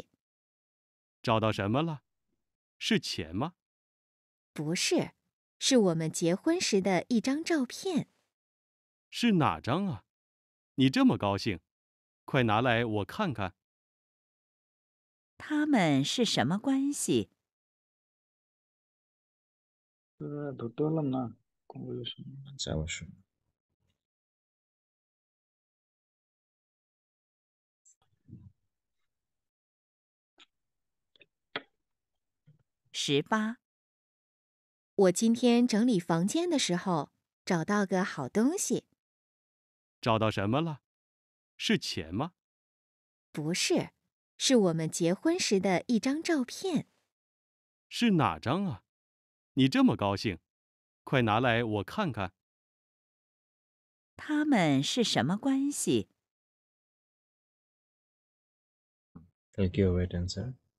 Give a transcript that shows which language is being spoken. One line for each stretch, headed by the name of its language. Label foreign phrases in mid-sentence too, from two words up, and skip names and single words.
Chinese: 找到什么了？是钱吗？不是，是我们结婚时的一张照片。是哪张啊？你这么高兴，快拿来我看看。他们是什么关系？
Bangla: ধরতে পারলাম না কনভারসেশন। আচ্ছা অবশ্যই।
Chinese: 18，我今天整理房间的时候，找到个好东西。找到什么了？是钱吗？不是，是我们结婚时的一张照片。是哪张啊？你这么高兴，快拿来我看看。他们是什么关系？
Bangla: তাহলে কি হবে এটা অ্যান্সার?